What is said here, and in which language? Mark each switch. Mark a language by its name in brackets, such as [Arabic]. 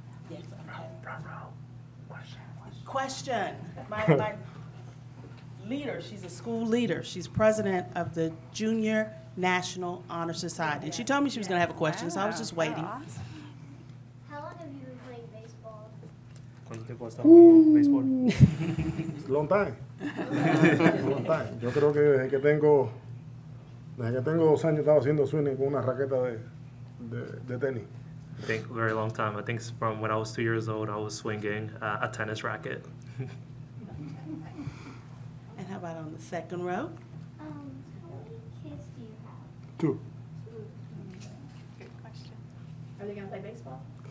[English] Yes, question. My leader, she's a school leader. She's president of the Junior National Honor Society. And she told me she was going to have a question, so I was just waiting. Wow. How long have you been playing baseball? [Spanish] ¿Cuánto tiempo has estado jugando béisbol? [English] Long time. Long time. [Spanish] Yo creo que desde que tengo 2 años estaba haciendo swing con una raqueta de tenis. [English] I think a very long time. I think it's from when I was 2 years old, I was swinging a tennis racket. And how about on the second row? How many kids do you have? 2. Good question. Are they gonna play baseball?